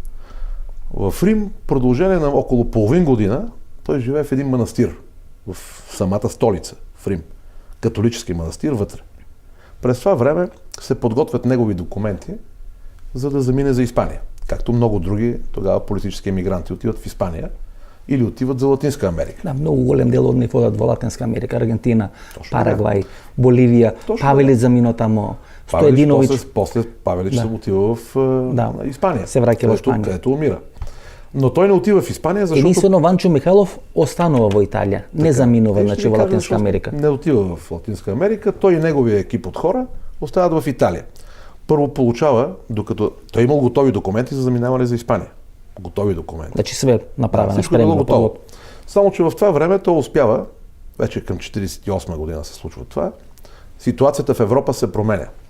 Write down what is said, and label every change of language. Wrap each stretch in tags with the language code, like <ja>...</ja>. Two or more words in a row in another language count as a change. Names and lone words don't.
<bg>В Рим, продължение на около половин година, той живее в един манастир в самата столица, в Рим. Католически манастир вътре. През това време се подготвят негови документи, за да замине за Испания. Както много други тогава политически емигранти отиват в Испания или отиват за Латинска Америка. Да,</bg> <mk>много голем дел од нив одат во Латинска Америка, Аргентина, Парагвај, Боливија. Павелич замино тамо.</mk> <bg>Стоединович. После Павелич се отива в Испания.</bg> <mk>Се враќа во Испанија.</mk> <bg>Където умира. Но той не отива в Испания, защото...</bg> <mk>Единствено Ванчо Михајлов останува во Италија, не заминува значи во Латинска Америка.</mk> <bg>Не отива в Латинска Америка, той и неговия екип от хора остават в Италия. Първо получава, докато той имал готови документи за заминаване за Испания. Готови документи.</bg> <sr>Значи све направено,</sr> <bg>всичко е готово. Само, че в това време той успява, вече към 1948 година се случва това, ситуацията в Европа се променя.</bg>